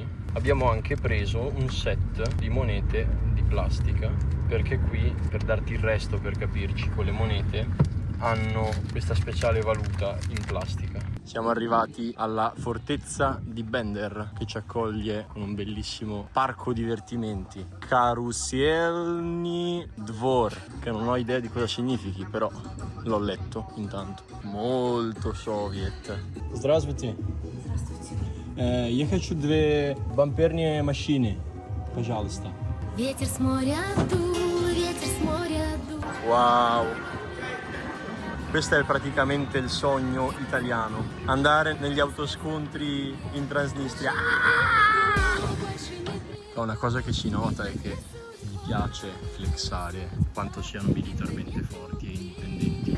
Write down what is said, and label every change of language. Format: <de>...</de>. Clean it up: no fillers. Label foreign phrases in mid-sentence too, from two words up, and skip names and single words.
<it>Abbiamo anche preso un set di monete di plastica, perché qui, per darti il resto, per capirci, con le monete hanno questa speciale valuta in plastica. Siamo arrivati alla fortezza di Bender che ci accoglie con un bellissimo parco divertimenti, Karuselny Dvor, che non ho idea di cosa significhi, però l'ho letto intanto. Molto soviet. Здравствуйте.</it> <ru>Я хочу 2 бамперные машины, пожалуйста. Ветер с моря дул, ветер с моря дул. Wow!</ru> <it>Questo è praticamente il sogno italiano, andare negli autoscontri in Transnistria. Una cosa che si nota è che gli piace flexare quanto siano militarmente forti e indipendenti.</it>